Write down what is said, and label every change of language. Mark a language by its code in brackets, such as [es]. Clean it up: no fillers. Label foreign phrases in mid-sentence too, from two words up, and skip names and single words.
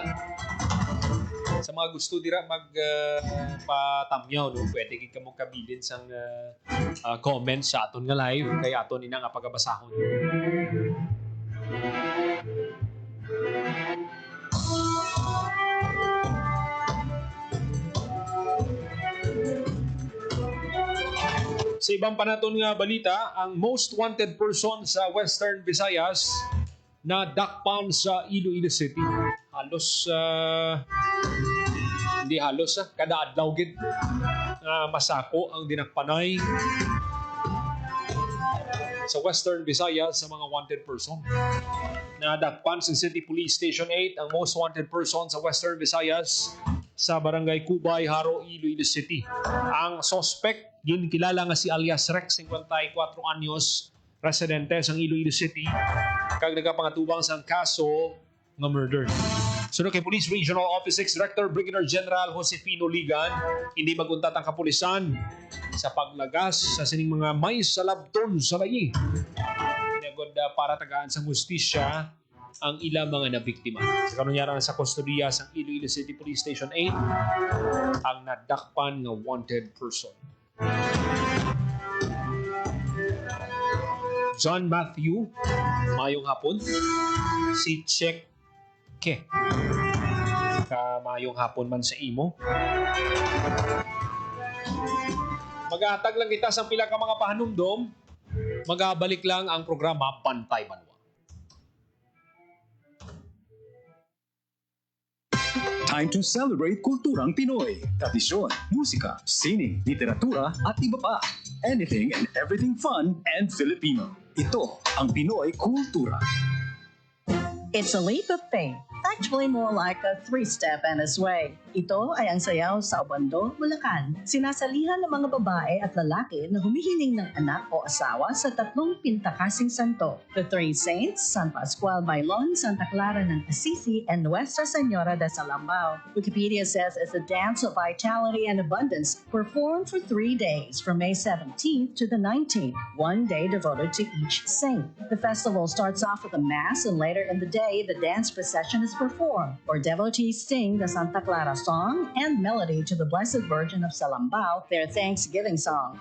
[hil] Sa mga gusto dira patamyaw, no, pwede gid kamo kabilin sang comments sa aton nga live kay aton ina nga pagabasahon. Sa ibang panaton nga balita, ang [en] most wanted person [hil] sa Western Visayas na dakpan sa Iloilo City. Halos, hindi halos, kada adlaw gid masako ang dinakpanay sa Western Visayas sa mga wanted person. Nadakpan sa City Police Station 8 ang [en] most wanted person [hil] sa Western Visayas sa Barangay Cubay, Haro, Iloilo City. Ang suspect, ginkilala nga si alias Rex, 54 anyos, residente sa Iloilo City, kag nagkapangatubang sa kaso ng murder. Sunod kay Police Regional Office 6 Director Brigadier General Josefino Ligan, hindi maguntat ang kapulisan sa paglagas sa sining mga may salabton sa layi. Pinagod para tagaan sa hustisya ang ilang mga nabiktima. Sa kanunyaran sa kustodiya sa Iloilo City Police Station 8 ang nadakpan nga [en] wanted person. [hil] John Matthew, mayong hapon. Si Check Ke. Mayong hapon man sa imo. Maghatag lang kita sa pila ka mga pahanumdom. Magabalik lang ang programa Bantay Banwa. [en] Time to celebrate [tl] kulturang Pinoy. Tradisyon, musika, sining, literatura at iba pa. [en] Anything and everything fun and Filipino. [tl] Ito ang Pinoy Kultura. [en] It's a leap of faith. Actually more like a three-step and a sway. [tl] Ito ay ang sayaw sa Obando, Bulacan. Sinasalihan ng mga babae at lalaki na humihiling ng anak o asawa sa tatlong pintakasing santo. [en] The Three Saints, San Pascual Bailon, Santa Clara ng Assisi, and Nuestra Senora de Salambao. Wikipedia says it's a dance of vitality and abundance performed for 3 days from May 17th to the 19th, one day devoted to each saint. The festival starts off with a mass, and later in the day, the dance procession is performed, where devotees sing the Santa Clara song and melody to the Blessed Virgin of Salambao, their Thanksgiving song.